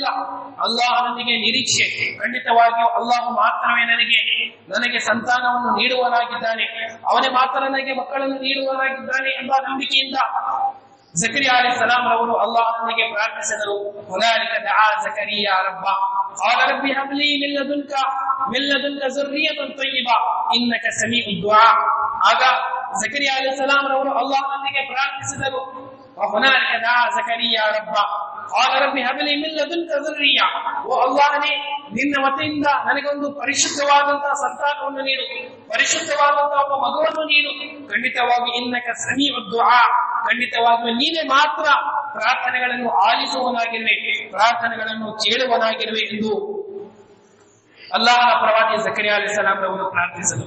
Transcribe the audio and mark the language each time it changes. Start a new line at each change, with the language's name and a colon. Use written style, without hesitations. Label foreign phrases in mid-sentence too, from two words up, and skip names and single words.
Kannada: ಅಲ್ಲಾಹನೊಂದಿಗೆ ನಿರೀಕ್ಷೆ, ಖಂಡಿತವಾಗಿಯೂ ಅಲ್ಲಾಹು ಮಾತ್ರವೇ ನನಗೆ ಸಂತಾನವನ್ನು ನೀಡುವನಾಗಿದ್ದಾನೆ, ಅವನೇ ಮಾತ್ರ ನನಗೆ ಮಕ್ಕಳನ್ನು ನೀಡುವನಾಗಿದ್ದಾನೆ ಎಂಬ ನಂಬಿಕೆಯಿಂದ ಜಕರಿಯಾ ಅಲೈಹಿಸ್ಸಲಾಂ ಅವರು ಅಲ್ಲಾಹನಿಗೆ ಪ್ರಾರ್ಥಿಸಿದರು.
Arabic: هنالك دعا زكريا رب قال رب هب لي من لدنك ذرية طيبة إنك سميع الدعاء.
Kannada: ಆಗ ಜಕರಿಯಾ ಅಲೈಹಿಸ್ಸಲಾಂ ಅವರು ಅಲ್ಲಾಹನಿಗೆ ಪ್ರಾರ್ಥಿಸಿದರು.
Arabic: هنالك دعا زكريا رب قال رب هب لي من لدنك ذرية.
Kannada: ಓ ಅಲ್ಲಾಹನೇ, ನಿನ್ನ ವತಿಯಿಂದ ನನಗೊಂದು ಪರಿಶುದ್ಧವಾದಂತಹ ಸಂತಾನವನ್ನು ನೀಡು, ಪರಿಶುದ್ಧವಾದಂತಹ ಒಬ್ಬ ಮಗುವನ್ನು ನೀಡು. ಖಂಡಿತವಾಗಿ
Arabic: إنك سميع الدعاء,
Kannada: ಖಂಡಿತವಾಗಿಯೂ ನೀನೇ ಮಾತ್ರ ಪ್ರಾರ್ಥನೆಗಳನ್ನು ಆಲಿಸುವನಾಗಿರುವೆ, ಪ್ರಾರ್ಥನೆಗಳನ್ನು ಕೇಳುವನಾಗಿರುವೆ ಎಂದು ಅಲ್ಲಾಹನ ಪ್ರವಾದಿ ಜಕರಿಯಾ ಅಲೈಹಿಸ್ಸಲಾಂ ಅವರು ಪ್ರಾರ್ಥಿಸಿದರು.